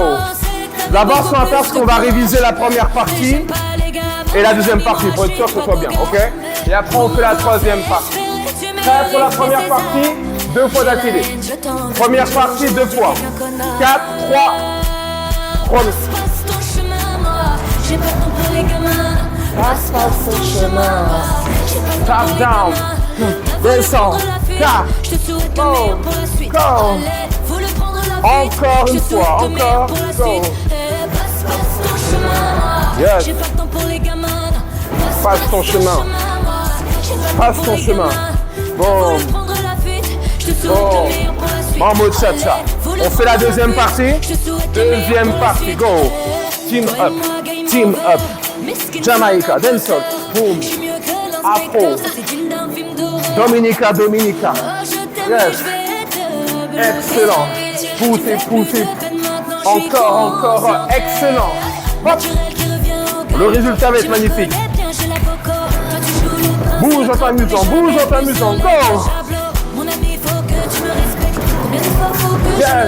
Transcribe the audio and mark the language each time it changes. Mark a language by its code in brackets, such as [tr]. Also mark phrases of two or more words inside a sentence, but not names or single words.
[fr] D'abord, ce qu'on va faire, c'est qu'on va réviser la première partie et la deuxième partie pour être sûr que ce soit bien, ok? Et après, on fait la troisième partie. Prêt pour la première partie? 2 fois d'affilée. Première partie, 2 fois. 4, 3, premier. Passe ton chemin. [en] Tap down. [fr] Descends. 4. Go. Encore une fois. [en] Go. Yes. [fr] Passe ton chemin. Bon. Mambo cha-cha. On fait la deuxième partie. [en] Go. Team up. Jamaica. Dancehall. Boom. Afro. Dominica. Yes. [fr] Excellent. Poussez. Encore. Excellent. Hop. Le résultat va être magnifique. Bouge en t'amusant. Go. Yes.